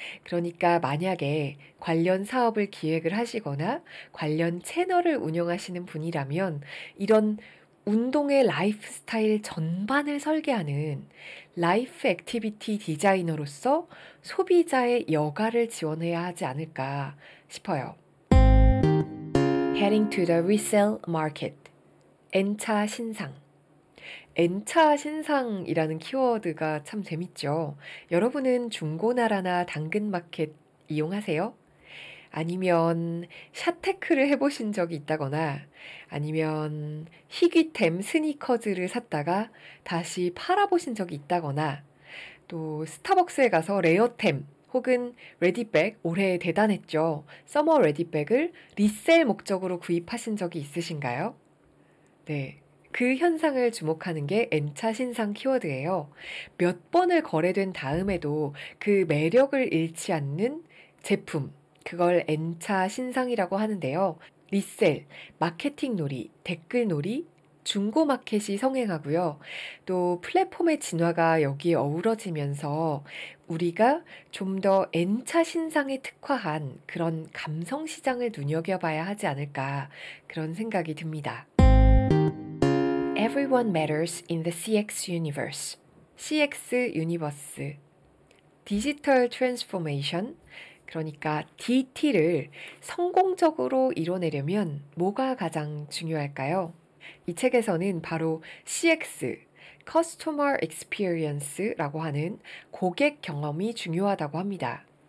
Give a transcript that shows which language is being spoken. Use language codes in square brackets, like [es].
[ko] 그러니까 만약에 관련 사업을 기획을 하시거나 관련 채널을 운영하시는 분이라면 이런 운동의 라이프 스타일 전반을 설계하는 라이프 액티비티 디자이너로서 소비자의 여가를 지원해야 하지 않을까 싶어요. [en] Heading to the resale market. [ko] N차 신상. N차 신상이라는 키워드가 참 재밌죠. 여러분은 중고나라나 당근마켓 이용하세요? 아니면 샷테크를 해보신 적이 있다거나 아니면 희귀템 스니커즈를 샀다가 다시 팔아보신 적이 있다거나 또 스타벅스에 가서 레어템 혹은 레디백, 올해 대단했죠. 서머 레디백을 리셀 목적으로 구입하신 적이 있으신가요? 네. 그 현상을 주목하는 게 N차 신상 키워드예요. 몇 번을 거래된 다음에도 그 매력을 잃지 않는 제품, 그걸 N차 신상이라고 하는데요. 리셀, 마케팅 놀이, 댓글 놀이, 중고 마켓이 성행하고요. 또 플랫폼의 진화가 여기에 어우러지면서 우리가 좀 더 N차 신상에 특화한 그런 감성 시장을 눈여겨봐야 하지 않을까 그런 생각이 듭니다. [en] Everyone matters in the CX universe. [ko] CX 유니버스. 디지털 트랜스포메이션, 그러니까 DT를 성공적으로 이뤄내려면 뭐가 가장 중요할까요? 이 책에서는 바로 CX, Customer Experience라고 하는 고객 경험이 중요하다고 합니다.